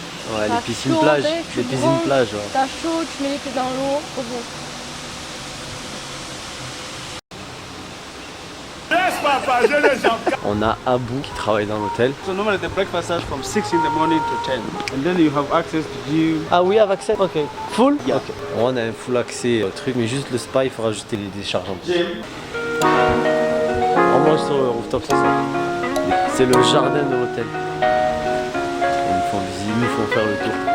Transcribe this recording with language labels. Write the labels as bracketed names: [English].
[French] Ouais, les piscines plage, les piscines plage. Ouais. T'as chaud, tu mets les pieds dans l'eau, trop bon. On a Abou qui travaille dans l'hôtel. [English] So normally the breakfast starts from 6 in the morning to 10. And then you have access to gym. [French] Ah oui, avec accès. Ok. [English] Full? Yeah. [French] Ok. On a un full accès au truc, mais juste le spa, il faut rajouter les décharges en plus. On mange sur le rooftop, c'est ça. C'est le jardin de l'hôtel. Ils nous font visiter, ils nous font faire le tour.